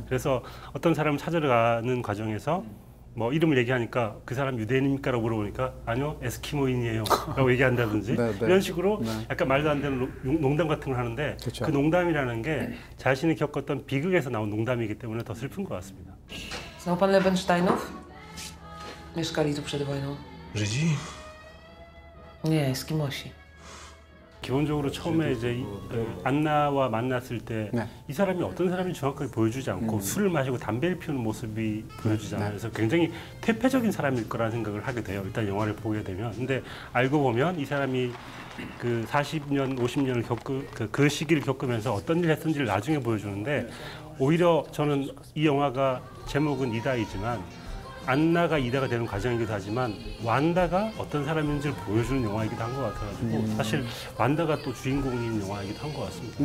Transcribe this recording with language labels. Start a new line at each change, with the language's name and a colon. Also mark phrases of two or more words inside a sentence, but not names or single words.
Korean: 그래서 어떤 사람을 찾으러 가는 과정에서 뭐 이름을 얘기하니까 그 사람 유대인입니까? 라고 물어보니까 아니요 에스키모인이에요 라고 얘기한다든지 네, 네. 이런 식으로 네. 약간 말도 안 되는 농담 같은 걸 하는데 그렇죠. 그 농담이라는 게 자신이 겪었던 비극에서 나온 농담이기 때문에 더 슬픈 것 같습니다.
Polish: Znał pan Lebensteinów? Mieszkali tu przed wojną. Żydzi? Nie, Eskimosi.
Korean: 기본적으로 처음에 이제 안나와 만났을 때 이 네. 사람이 어떤 사람인지 정확하게 보여주지 않고 술을 마시고 담배를 피우는 모습이 보여주잖아요. 그래서 굉장히 퇴폐적인 사람일 거라는 생각을 하게 돼요. 일단 영화를 보게 되면. 근데 알고 보면 이 사람이 그 40년, 50년을 그 시기를 겪으면서 어떤 일을 했는지를 나중에 보여주는데 오히려 저는 이 영화가 제목은 이다이지만 안나가 이다가 되는 과정이기도 하지만 완다가 어떤 사람인지를 보여주는 영화이기도 한 것 같아가지고 사실 완다가 또 주인공인 영화이기도 한 것 같습니다.